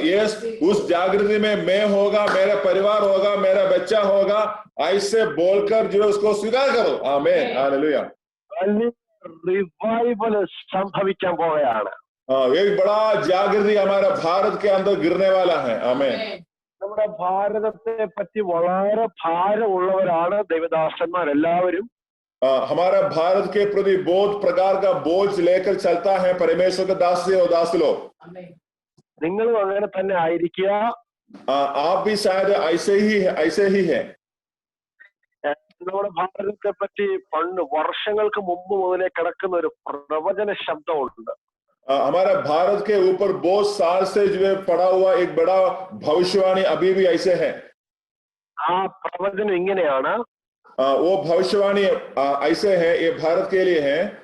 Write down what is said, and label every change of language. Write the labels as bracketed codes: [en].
[hi] Yes, उस जागृति में मैं होगा, मेरा परिवार होगा, मेरा बच्चा होगा, ऐसे बोलकर जो उसको स्वीकार करो। आमीन, हालेलुया। [ml] റിവൈവൽ സംഭവിക്കാൻ പോവുകയാണ്. [hi] एक बड़ा जागृति हमारा भारत के अंदर गिरने वाला है। आमीन। [ml] നമ്മുടെ ഭാരതത്തെ പറ്റി വളരെ ഭാരമുള്ളവരാണ് ദൈവദാസന്മാർ എല്ലാവരും. [hi] हमारा भारत के प्रति बहुत प्रकार का बोझ लेकर चलता है परमेश्वर के दास और दास लोग। [ml] നിങ്ങളും അങ്ങനെ തന്നെ ആയിരിക്കുക. [hi] आप भी शायद ऐसे ही है। [ml] നമ്മുടെ ഭാരതത്തെ പറ്റി പണ്ട് വർഷങ്ങൾക്ക് മുമ്പ് മുതലേ കിടക്കുന്ന ഒരു പ്രവചന ശബ്ദമുണ്ട്. [hi] हमारा भारत के ऊपर बहुत साल से जो है पड़ा हुआ एक बड़ा भविष्यवाणी अभी भी ऐसे है। [ml] ആ പ്രവചനം ഇങ്ങനെയാണ്. [hi] वो भविष्यवाणी ऐसे है, ये भारत के लिए है।